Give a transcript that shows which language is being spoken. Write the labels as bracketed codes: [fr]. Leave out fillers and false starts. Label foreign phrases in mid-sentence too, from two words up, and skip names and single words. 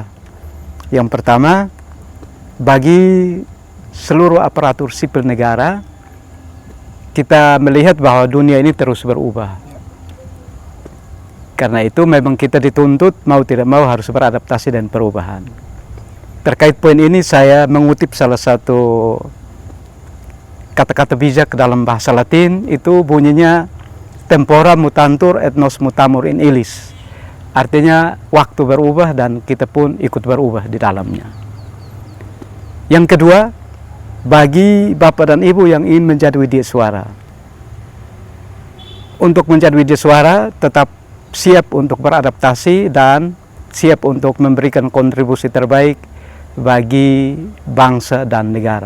[id] Yang pertama, bagi seluruh aparatur sipil negara, kita melihat bahwa dunia ini terus berubah. Karena itu memang kita dituntut mau tidak mau harus beradaptasi dan perubahan. Terkait poin ini saya mengutip salah satu kata-kata bijak dalam bahasa Latin, itu bunyinya [la] tempora mutantur et nos mutamur in illis. [id] Artinya waktu berubah dan kita pun ikut berubah di dalamnya. Yang kedua, bagi Bapak dan Ibu yang ingin menjadi widyaswara, untuk menjadi widyaswara tetap siap untuk beradaptasi dan siap untuk memberikan kontribusi terbaik bagi bangsa dan negara.